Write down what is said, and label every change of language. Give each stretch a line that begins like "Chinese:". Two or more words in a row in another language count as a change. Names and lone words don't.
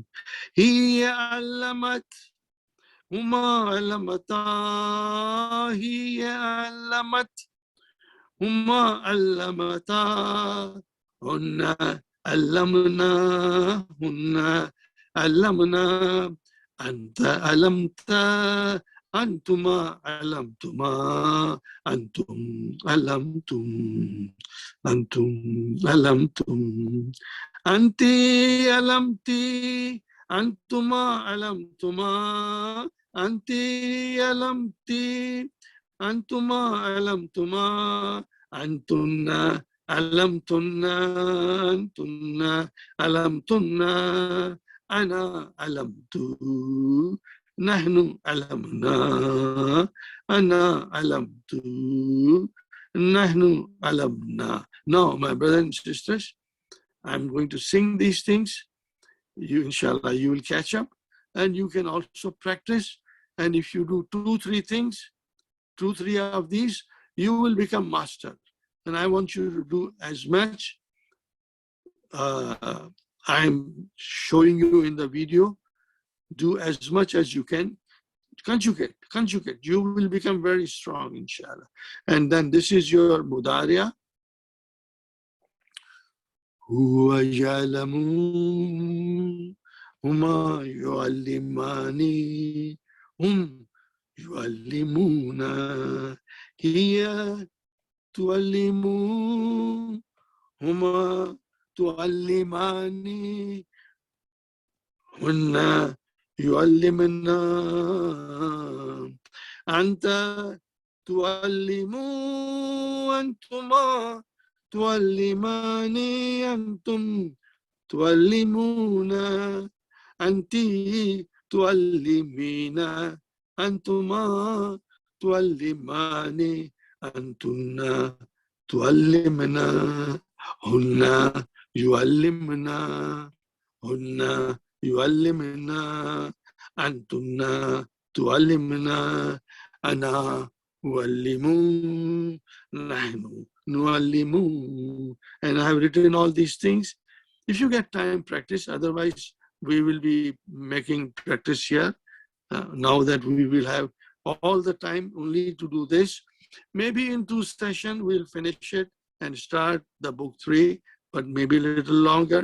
Arabic: هي علمت هما علمتا هي علمت هما علمتا هن علمن, هن علمن أنت علمت أنتما علمتما أنتم علمتم أنتم علمتم أنت علمت أنتما علمتما أنت علمت أنتما علمتما أنتن علمتن أنتن علمتن أنا علمت, نحن علمنا أنا علمت نحن علمنا.
English: Now, my brothers and sisters, I'm going to sing these things. You, inshallah, you will catch up, and you can also practice. And if you do 2-3 things, 2-3 of these, you will become master. And I want you to do as much. I'm showing you in the video. Do as much as you can. Conjugate. You will become very strong, inshallah. And then this is your mudariya.
Arabic: هو يعلم هما يعلمان يعلمون هي تعلم هما تعلمان هن يعلمن أنت تعلم أنتما تعلمان أنتم تعلمون أنت تعلمين أنتما تعلمان أنتن تعلمن هن يعلمن أنتن تعلمن أنا أعلم نحن نعلم.
English: And I have written all these things. If you get time, practice. Otherwise, we will be making practice here. Now that we will have all the time only to do this. Maybe in 2 sessions, we'll finish it and start the book 3, but maybe a little longer.